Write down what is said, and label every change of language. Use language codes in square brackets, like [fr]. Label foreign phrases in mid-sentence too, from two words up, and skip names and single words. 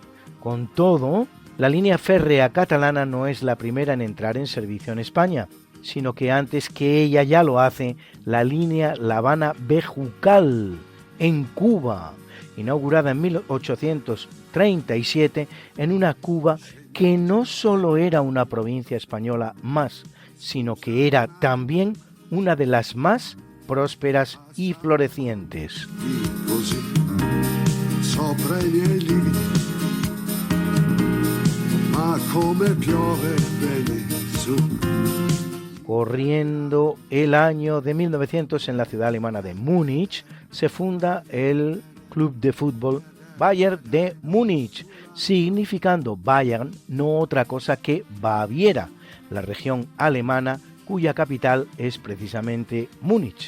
[es] Con todo, la línea férrea catalana no es la primera en entrar en servicio en España, sino que antes que ella ya lo hace la línea La Habana-Bejucal, en Cuba, inaugurada en 1837 en una Cuba que no solo era una provincia española más, sino que era también una de las más prósperas y florecientes. [it] sopra I miei lividi, ma come piove bene su. [es] Corriendo el año de 1900 en la ciudad alemana de Múnich, se funda el club de fútbol Bayern de Múnich, significando Bayern no otra cosa que Baviera, la región alemana cuya capital es precisamente Múnich.